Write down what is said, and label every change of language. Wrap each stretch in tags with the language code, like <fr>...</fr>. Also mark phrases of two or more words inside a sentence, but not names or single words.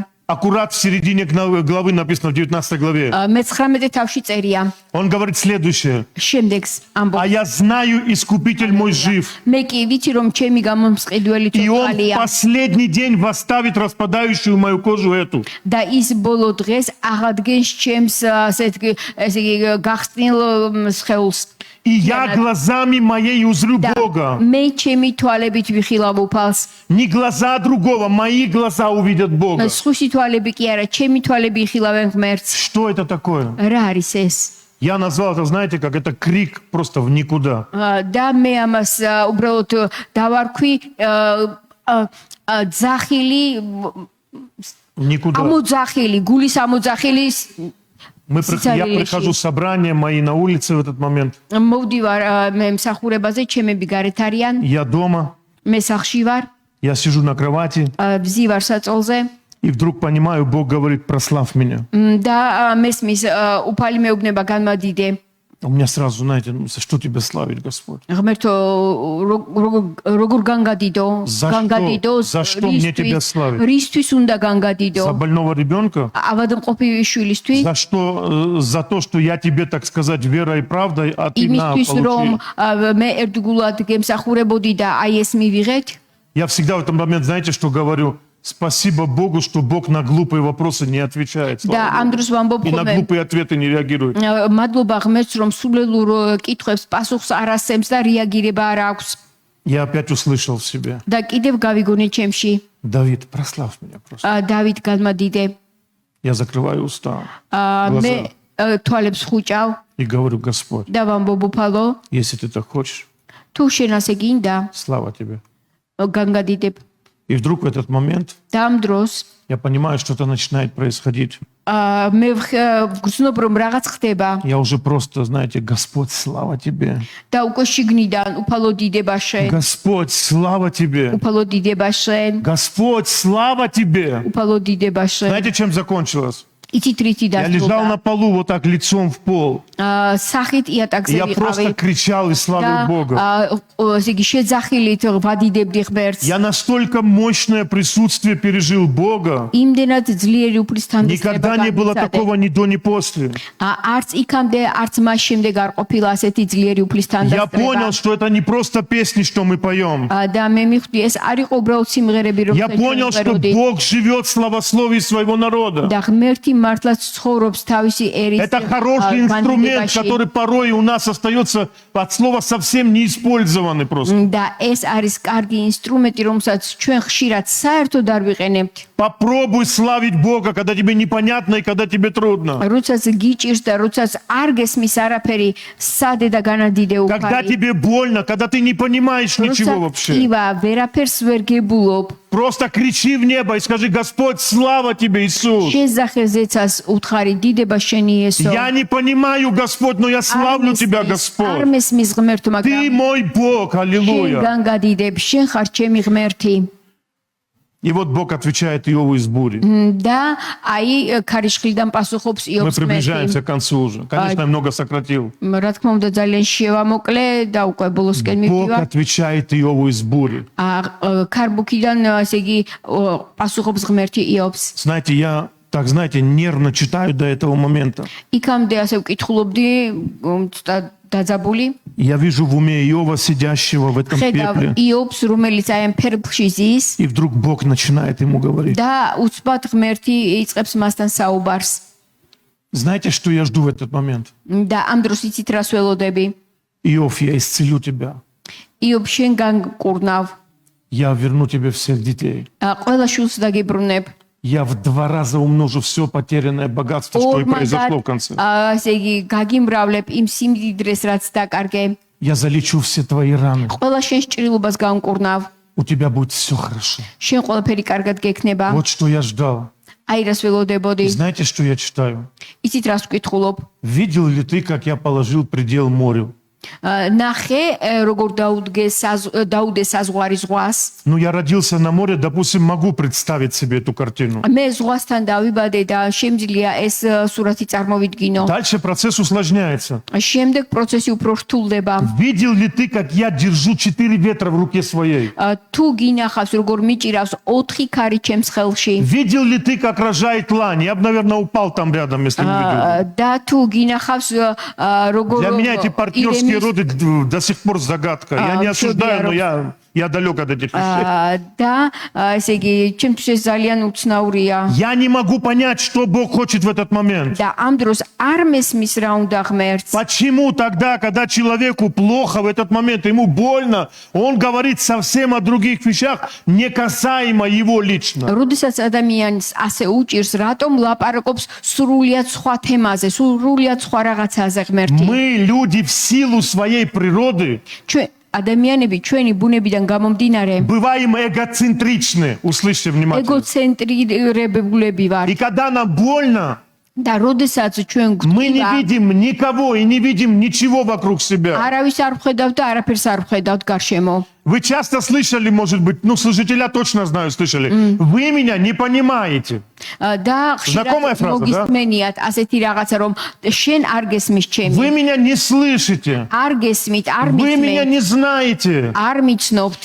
<ru>Аккурат в середине главы написано в 19 главе.</ru> <ka>მე-19 თავში წერია.</ka> <ru>Он говорит следующее.</ru> <ka>შემდეგს</ka> <ru>А</ru> <ka>ამბობს.</ka> <ru>я знаю, Искупитель мой жив.</ru> <ka>მე კი ვიცი რომ ჩემი გამომსყიდველი</ka> <ru>И он в</ru> <ka>თვალია</ka> <ru>последний день восставит распадающую мою кожу эту.</ru> <ka>და ის ბოლო დღეს აღადგენს ჩემს ესე იგი გახსნილ სხეულს.</ka> <ru>И я глазами моей узрю</ru> <ka>და</ka> <ru>Бога.</ru> <ka>მე ჩემი თვალებით ვიხილავ უფალს.</ka> <ru>Не глаза другого, мои глаза увидят Бога.</ru> <ka>სხვისი თვალები კი არა, ჩემი თვალები იხილავენ ღმერთს.</ka> <ru>Что это такое?</ru> <ka>რა არის ეს?</ka> <ru>Я назвал это, знаете, как это крик просто в никуда.</ru> <ka>და მე ამას უბრალოდ დავარქვი ძახილი</ka> <ru>В никуда.</ru> <ka>ამოძახილი, გულის ამოძახილი</ka> <ru>Я прихожу в собрание, мои на улице в этот момент.</ru> <ka>მოვდივარ მე მსახურებაზე, ჩემები გარეთ არიან,</ka> <ru>Я дома,</ru> <ka>მე სახლში ვარ,</ka> <ru>я сижу на кровати,</ru> <ka>ვზივარ საწოლზე</ka> <ru>и вдруг понимаю, Бог говорит, прославь меня.</ru> <ka>და მესმის უფალი მეუბნება განმადიდე.</ka> <ru>У меня сразу, знаете, ну, за что тебя славить, Господь?</ru> <ka>ღმერთო როგორ განგადიდო?</ka> <ru>За что мне тебя славить?</ru> <ka>რისთვის უნდა</ka> <ru>За</ru> <ka>განგადიდო?</ka> <ru>больного ребенка?</ru> <ka>ავადმყოფი შვილისთვის?</ka> <ru>За что? За то, что я тебе, так сказать, верой и правдой, а ты на,</ru> <ka>იმისთვის რომ</ka> <ru>получи.</ru> <ka>მე ერთგულად გემსახურებოდი და აი ეს მივიღეთ.</ka> <ru>Я всегда в этот момент, знаете, что говорю? Спасибо Богу, что Бог на глупые вопросы не отвечает.</ru> <ka>და ამ დროს ვამბობ</ka> <ru>И на</ru> <ka>ხოლმე</ka> <ru>глупые ответы не реагирует.</ru> <ka>მადლობა ღმერთს რომ სულელურ კითხვებს პასუხს არ ასცემს და რეაგირება არ აქვს.</ka> <ru>Я опять услышал в себе.</ru> <ka>და კიდევ გავიგონე ჩემში.</ka> <ru>Давид, прославь меня просто.</ru> <ka>დავით განმადიდე.</ka> <ru>Я закрываю уста</ru> <ka>მე თვალებს ხუჭავ</ka> <ru>и говорю, Господь,</ru> <ka>და ვამბობ უფალო,</ka> <ru>если ты так хочешь,</ru> <ka>თუ შენ ასე გინდა,</ka> <ru>слава тебе.</ru> <ka>განგადიდებ.</ka> <ru>И вдруг в этот момент</ru> <ka>და ამ დროს</ka> <ru>я понимаю, что-то начинает происходить.</ru> <ka>მე ვგრძნობ რომ რაღაც ხდება</ka> <ru>Я уже просто, знаете, Господь, слава тебе.</ru> <ka>და უკვე შიგნიდან უფალო დიდება შენ,</ka> <ru>Господь, слава тебе.</ru> <ka>უფალო დიდება შენ,</ka> <ru>Господь, слава тебе.</ru> <ka>უფალო დიდება შენ.</ka> <ru>Знаете, чем закончилось?</ru> <ka>იცით რითი</ka> <ru>Я лежал</ru> <ka>დასრულდა?</ka> <ru>на полу вот так лицом в пол.</ru> <ka>სახით იატაკზე</ka> <ru>Я просто</ru> <ka>ვიყავი</ka> <ru>кричал и</ru> <ka>და</ka> <ru>славил Бога.</ru> <ka>ესე იგი შეძახილით ვადიდებდი ღმერთს.</ka> <ru>Я настолько мощное присутствие пережил Бога.</ru> <ka>იმდენად ძლიერი უფლისთან</ka> <ru>Никогда не было такого ни до, ни после.</ru> <ka>არც იქამდე, არც მას შემდეგ არ ყოფილა ასეთი ძლიერი უფლისთან</ka> <ru>Я понял,</ru> <ka>დასწრება.</ka> <ru>что это не просто песни, что мы поем.</ru> <ka>და მე მივხვდი, ეს არ იყო უბრალოდ სიმღერები,</ka> <ru>Я</ru> <ka>რომელსაც</ka> <ru>понял, что</ru> <ka>ვეროდით.</ka> <ru>Бог живет в славословии своего народа.</ru> <ka>და ღმერთი მართლაც ცხოვრობს თავისი ერის</ka> <ru>Это хороший инструмент, который порой у нас остается от слова совсем не использованный просто.</ru> <ka>და ეს არის კარგი ინსტრუმენტი, რომელსაც ჩვენ ხშირად საერთოდ არ ვიყენებთ.</ka> <ru>Попробуй славить Бога, когда тебе непонятно и когда тебе трудно.</ru> <ka>როდესაც გიჭირს და როდესაც არ გესმის არაფერი, სადე და განადიდე</ka> <ru>Когда</ru> <ka>უფალი.</ka> <ru>тебе больно, когда ты не понимаешь ничего</ru> <ka>როდესაც</ka> <ru>вообще. ива,</ru> <ka>ვერაფერს ვერ გებულობ.</ka> <ru>Просто кричи в небо и скажи: Господь, слава тебе, Иисус.</ru> <ka>შეზახე ზეცას უთხარი დიდება შენი იესო.</ka> <ru>Я не понимаю, Господь, но я славлю тебя,</ru> <ka>არ</ka> <ru>Господь.</ru> <ka>მესმის ღმერთო,</ka> <ru>Ты</ru> <ka>მაგრამ</ka> <ru>мой Бог, аллилуйя.</ru> <ka>შენგან გადიდებ, შენ ხარ ჩემი ღმერთი.</ka> <ru>И вот Бог отвечает Иову из бури.</ru> <ka>და აი ქარიშხლიდან პასუხობს</ka> <ru>Мы</ru> <ka>იობს ღმერთი.</ka> <ru>приближаемся к концу уже. Конечно, я много сократил.</ru> <ka>რა თქმა უნდა ძალიან შევამოკლე და უკვე ბოლოსკენ</ka> <ru>Бог</ru> <ka>მივდივარ.</ka> <ru>отвечает Иову из бури.</ru> <ka>ქარბუქიდან ესე იგი პასუხობს ღმერთი იობს.</ka> <ru>Знаете, я так, знаете, нервно читаю до этого момента.</ru> <ka>იქამდე ასე ვკითხულობდი დაძაბული.</ka> <ru>Я вижу в уме Иова, сидящего в этом</ru> <ka>ხედავ</ka> <ru>пепле.</ru> <ka>იობს, რომელიც აი ამ ფერფლში ზის</ka> <ru>И вдруг Бог начинает ему говорить.</ru> <ka>და უცბად ღმერთი იწყებს მასთან საუბარს.</ka> <ru>Знаете, что я жду в этот момент?</ru> <ka>და ამ დროს იცით რას ველოდები?</ka> <ru>Иов, я исцелю тебя.</ru> <ka>იობ შენ განგკურნავ,</ka> <ru>Я верну тебе всех детей.</ru> <ka>ყველა შულს დაგიბრუნებ.</ka> <ru>Я в 2 раза умножу все потерянное богатство, что и произошло в конце.</ru> <ka>ასე იგი გაგიმრავლებ იმ სიმდიდრეს, რაც დაკარგე.</ka> <ru>Я залечу все твои раны.</ru> <ka>ყველა შენ სჭრილობას განგკურნავ.</ka> <ru>У тебя будет все хорошо.</ru> <ka>შენ ყველაფერი კარგად გექნება.</ka> <ru>Вот что я ждал.</ru> <ka>აი რას ველოდებოდი.</ka> <ru>Знаете, что я читаю?</ru> <ka>იცით რას ვკითხულობ?</ka> <ru>Видел ли ты, как я положил предел морю?</ru> <ka>ნახე როგორ დაუდე საზღვარი ზღვას.</ka> <ru>Ну, я родился на море, допустим, могу представить себе эту картину.</ru> <ka>მე ზღვასთან დავიბადე და შემიძლია ეს სურათი წარმოვიდგინო.</ka> <ru>Дальше процесс усложняется.</ru> <ka>შემდეგ პროცესი უფრო რთულდება.</ka> <ru>Видел ли ты, как я держу 4 ветра в руке своей?</ru> <ka>თუ გინახავს როგორ მიჭირავს 4 ქარი ჩემს ხელში.</ka> <ru>Видел ли ты, как рожает лань? Я бы, наверное, упал там рядом, если бы видел.</ru> <ka>და თუ გინახავს როგორ</ka> <ru>Для меня эти партнерские роды до сих пор загадка. Я не осуждаю, но я далек от этих вещей.</ru> <ka>და ესე იგი ჩემთვის ძალიან უცნაურია.</ka> <ru>Я не могу понять, что Бог хочет в этот момент.</ru> <ka>და ამ დროს არ მესმის რა უნდა ღმერთს.</ka> <ru>Почему тогда, когда человеку плохо в этот момент, ему больно, он говорит совсем о других вещах, не касаемо его лично?</ru> <ka>როდესაც ადამიანს ასე უჭირს, რატომ ლაპარაკობს სრულიად სხვა თემაზე, სრულიად სხვა რაღაცაზე ღმერთი?</ka> <ru>Мы, люди, в силу своей природы,</ru> <ka>ჩვენ ადამიანები ჩვენი ბუნებიდან გამომდინარე</ka> <ru>бываем эгоцентричны. Услышьте внимательно.</ru> <ka>ეგოცენტრირებულები ვართ.</ka> <ru>И когда нам больно,</ru> <ka>და როდესაც ჩვენ</ka> <ru>мы не გვтыვა, видим никого и не видим ничего вокруг себя.</ru> <ka>არავის არ ვხედავთ და არაფერს არ ვხედავთ გარშემო.</ka> <ru>Вы часто слышали, может быть, ну, слушателя точно знаю, слышали. Вы меня не понимаете.</ru> <ka>და</ka> <ru>Знакомая</ru> <ka>ხშირად</ka> <ru>фраза, да?</ru> <ka>მოგისმენიათ ასეთი რაღაცა, რომ შენ არ გესმის ჩემი,</ka> <ru>Вы меня не слышите.</ru> <ka>არ გესმით, არ</ka> <ru>Вы меня</ru> <ka>მიცნობთ,</ka> <ru>не знаете.</ru> <ka>არ მიცნობთ.</ka>